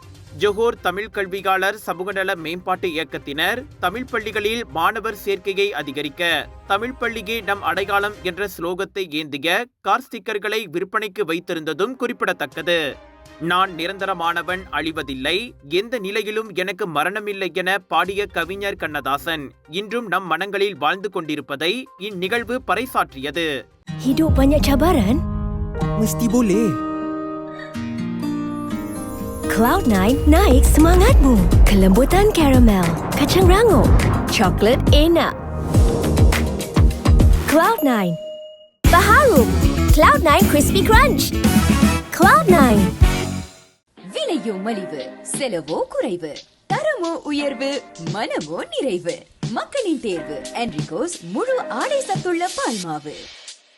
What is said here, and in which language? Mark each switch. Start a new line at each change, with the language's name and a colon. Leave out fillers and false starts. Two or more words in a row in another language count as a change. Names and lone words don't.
Tamil: ஜொஹோர் தமிழ் கல்வியாளர் சமூகநல மேம்பாட்டு இயக்கத்தினர் தமிழ் பள்ளிகளில் மாணவர் சேர்க்கையை அதிகரிக்க தமிழ் பள்ளியே நம் அடையாளம் என்ற ஸ்லோகத்தை ஏந்திய கார் ஸ்டிக்கர்களை விற்பனைக்கு வைத்திருந்ததும் குறிப்பிடத்தக்கது. நான் நிரந்தரமானவன், அழிவதில்லை, எந்த நிலையிலும் எனக்கு மரணமில்லை என பாடிய கவிஞர் கண்ணதாசன் இன்றும் நம் மனங்களில் வாழ்ந்து கொண்டிருப்பதை இந்நிகழ்வு பறைசாற்றியது.
Malay: Hidup banyak cabaran? Mesti boleh. Cloud9 naik semangatmu. Kelembutan karamel, kacang rangup, coklat enak. Cloud9. Baharum. Cloud9 Crispy Crunch. Cloud9.
Tamil: விலையோ மலிவு, செலவோ குறைவு, தரமோ உயர்வு, மனமோ நிறைவு. மக்களின் தேர்வு என்ரிகோஸ் முழு ஆடை சத்துள்ள பால்மாவு.